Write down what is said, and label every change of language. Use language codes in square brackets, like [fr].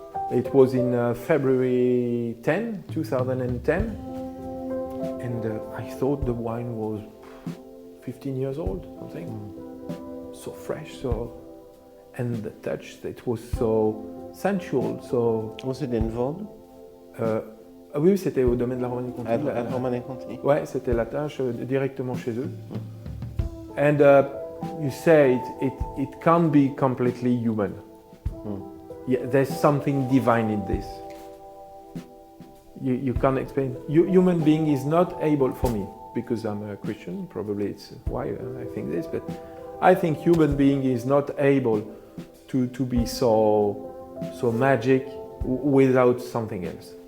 [en] It was in February 10, 2010, and I thought the wine was 15 years old, something. So fresh, and the touch, it was so sensual, so... Was it in Vaud? [fr] Oui, c'était au domaine de la Romanée-Conti. Romanée-Conti. Ouais, c'était la tâche directement chez eux. [en] And you say it can't be completely human. Yeah, there's something divine in this. You can't explain. Human being is not able, for me, because I'm a Christian, probably it's why I think this, but I think human being is not able to be so magic without something else.